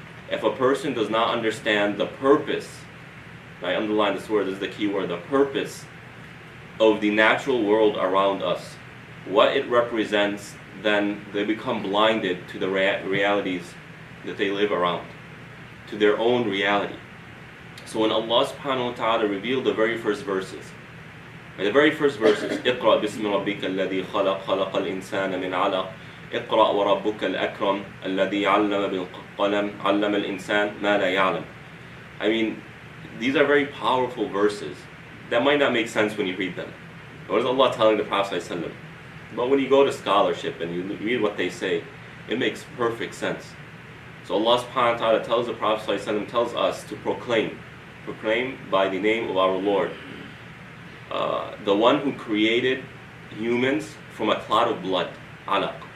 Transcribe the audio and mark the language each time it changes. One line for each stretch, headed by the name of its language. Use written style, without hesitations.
English: If a person does not understand the purpose, I underline this word, this is the key word, the purpose of the natural world around us, what it represents, then they become blinded to the realities that they live around, to their own reality. So when Allah subhanahu wa ta'ala revealed the very first verses,
Arabic: the very first verses, اقرأ باسم ربك الذي خلق خلق الإنسان من علق اقرأ وربك الأكرم الذي علم بالقلم علم الإنسان ما لا يعلم.
English: I mean, these are very powerful verses that might not make sense when you read them. What is Allah telling the Prophet ﷺ? But when you go to scholarship and you read what they say, it makes perfect sense. So Allah subhanahu wa ta'ala tells the Prophet ﷺ, tells us to proclaim by the name of our Lord, the one who created humans from a clot of blood, alaq.